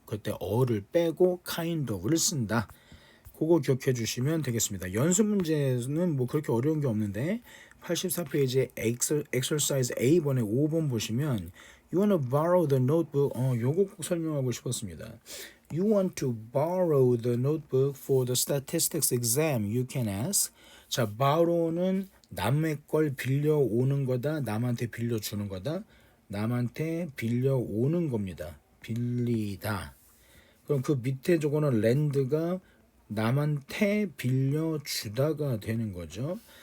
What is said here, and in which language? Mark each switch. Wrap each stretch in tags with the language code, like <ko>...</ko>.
<ko>그때 어를 빼고 kind of를 쓴다. 그거 기억해 주시면 되겠습니다. 연습 문제는 뭐 그렇게 어려운 게 없는데 84페이지에 exercise A번에 5번 보시면</ko> <en>You want to borrow the notebook.</en> <ko>요거 꼭 설명하고 싶었습니다.</ko> <en>You want to borrow the notebook for the statistics exam. You can ask.</en> <ko>자, borrow는 남의 걸 빌려오는 거다. 남한테 빌려주는 거다. 남한테 빌려오는 겁니다. 빌리다. 그럼 그 밑에 저거는 렌드가 남한테 빌려주다가 되는 거죠.</ko>